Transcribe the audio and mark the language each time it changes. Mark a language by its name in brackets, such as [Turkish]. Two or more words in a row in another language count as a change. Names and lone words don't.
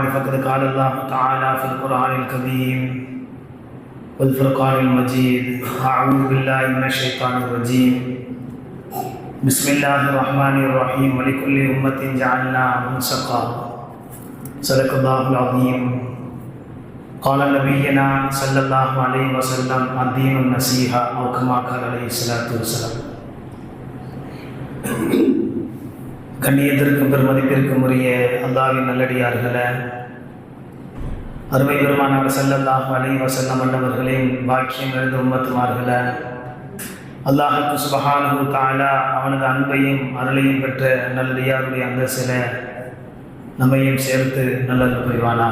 [Arabic] فقد قال الله تعالى في القرآن الكريم والفرقان المجيد أعوذ بالله من الشيطان الرجيم بسم الله الرحمن الرحيم ولكل أمة جعلنا منسقا صدق الله العظيم قال نبينا صلى الله عليه وسلم الدين النصيحة أو كما قال عليه الصلاة والسلام. [Tamil] கண்ணியத்திற்கும் பெருமதிப்பிற்கும் உரிய அல்லாஹ்வின் நல்லடியார்களே, அருமை பெருமானார் [Arabic] صلى الله عليه وسلم [Tamil] அன்னவர்களின் பாக்கியம் எழுந்த உம்மத்துமார்களே, அல்லாஹ்வுக்கு [Arabic] سبحانه تعالى [Tamil] அவனது அன்பையும் அருளையும் பெற்ற நல்லடியாருடைய அந்தஸ்தில நம்மையும் சேர்த்து நல்லது புரிவானாக.